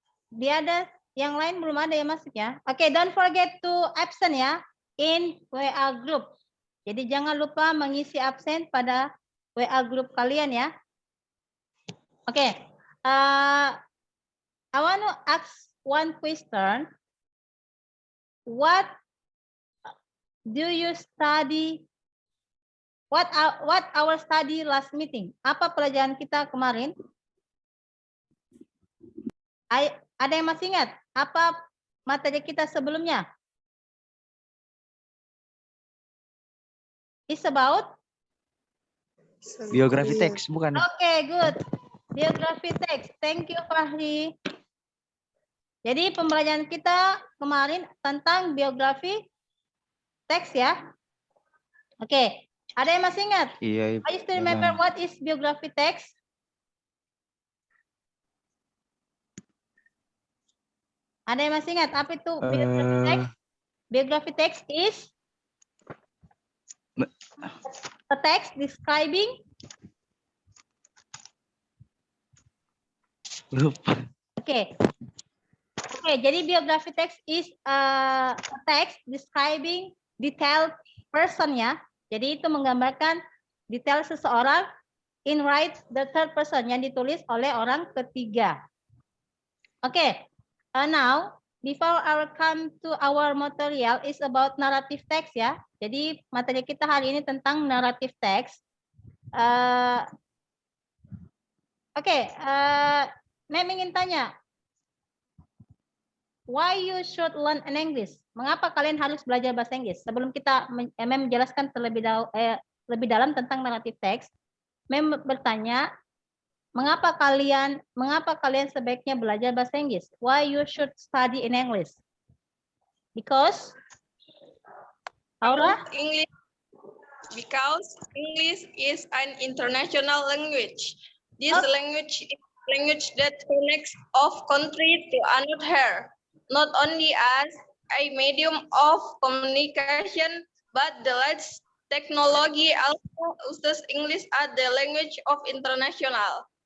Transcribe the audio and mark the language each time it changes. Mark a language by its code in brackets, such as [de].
[id] Dia ada yang lain belum ada ya masuk ya. [en] Oke, don't forget to absent ya in WA group. [id] Jadi jangan lupa mengisi absen pada WA group kalian ya. Oke. [en] I want to ask one question. What do you study? What our study last meeting? [id] Apa pelajaran kita kemarin? Ada yang masih ingat? Apa materi kita sebelumnya? [en] It's about? [id] Biografi teks, bukan? [en] Oke, good. [id] Biografi teks. [en] Thank you, Fahri. [id] Jadi pembelajaran kita kemarin tentang biografi teks ya. Oke, ada yang masih ingat? Iya. [en] I used to remember what is biography text? [id] Ada yang masih ingat apa itu biography text? [en] Biography text is a text describing. [id] Lupa. [en] Oke. Oke, jadi biography text is a text describing detailed person ya. [id] Jadi itu menggambarkan detail seseorang [en] in right the third person [id] yang ditulis oleh orang ketiga. [en] Oke, now before our come to our material is about narrative text ya. [id] Jadi materi kita hari ini tentang narrative text. [en] Oke, [id] Mem ingin tanya, [en] why you should learn an English? [id] Mengapa kalian harus belajar bahasa Inggris? Sebelum kita menjelaskan lebih dalam tentang narrative text, Mem bertanya, mengapa kalian sebaiknya belajar bahasa Inggris? [en] Why you should study in English? Because Aura? Because English is an international language. This language is a language that connects of country to another, not only as a medium of communication, but the latest technology also uses English as the language of international.